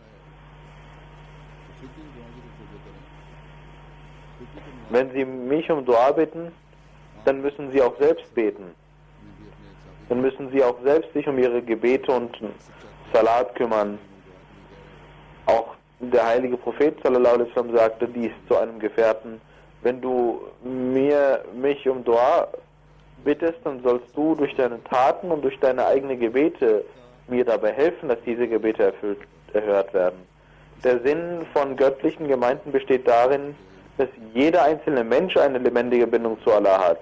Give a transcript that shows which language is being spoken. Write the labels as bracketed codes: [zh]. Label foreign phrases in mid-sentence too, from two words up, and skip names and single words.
[de] Wenn Sie mich um Dua bitten, dann müssen Sie auch selbst beten. Dann müssen Sie auch selbst sich um Ihre Gebete und Salat kümmern. Auch der heilige Prophet [ar] صلى الله عليه وسلم [de] sagte dies zu einem Gefährten: Wenn du mich um Dua bittest, dann sollst du durch deine Taten und durch deine eigenen Gebete mir dabei helfen, dass diese Gebete erhört werden. Der Sinn von göttlichen Gemeinden besteht darin, dass jeder einzelne Mensch eine lebendige Bindung zu Allah hat.